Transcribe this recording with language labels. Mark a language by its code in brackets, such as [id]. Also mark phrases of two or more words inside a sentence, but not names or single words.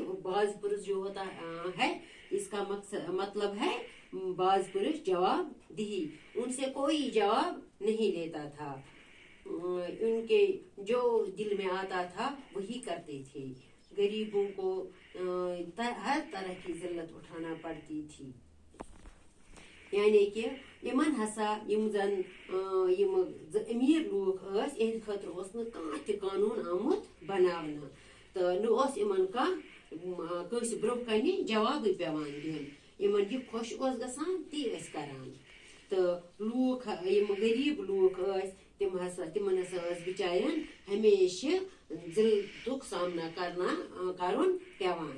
[ur] باز پرس جو ہوتا ہے اس کا مطلب ہے باز پرس جواب دہی. ان سے کوئی جواب نہیں لیتا تھا. ان کے جو دل میں آتا تھا وہی کرتے تھے. غریبوں کو ہر طرح کی ذلت اٹھانا پڑتی تھی. یعنی کہ [ks] یمن ہسا یم زن امیر لوگ اس اہد خاطر اس نہ کانٛہہ تہِ قانون آمت بناونہٕ تہٕ نہ اوس یمن کانٛہہ کٲنٛسہِ برونٛہہ کنہِ جوابٕے پیوان دیُن. یمن یہِ خۄش اوس گژھان تی ٲسۍ کران. تہٕ لوٗکھ یم غریٖب لوٗکھ ٲسۍ تمن ہسا ٲس بچارٮ۪ن ہمیشہِ ذلتُک سامنا کرُن پیوان.